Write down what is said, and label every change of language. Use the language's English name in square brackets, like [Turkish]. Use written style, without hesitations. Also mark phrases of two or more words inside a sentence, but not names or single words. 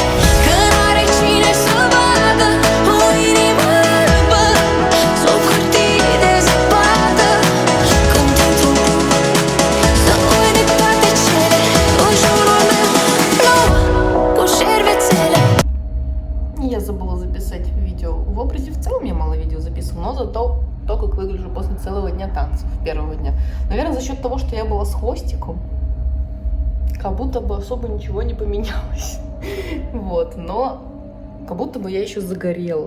[Romanian] Că n-are cine să vadă o inimă albă sub hârtii de zăpadă. Când intru în club, să uit de toate cele în jurul meu, plouă cu șervețele. [Russian] Я забыла записать видео в образе. В целом я мало видео записывала, но зато то, как выгляжу после целого дня танцев, первого дня. Наверное, за счет того, что я была с хвостиком, как будто бы особо ничего не поменялось. Вот, но как будто бы я еще загорела.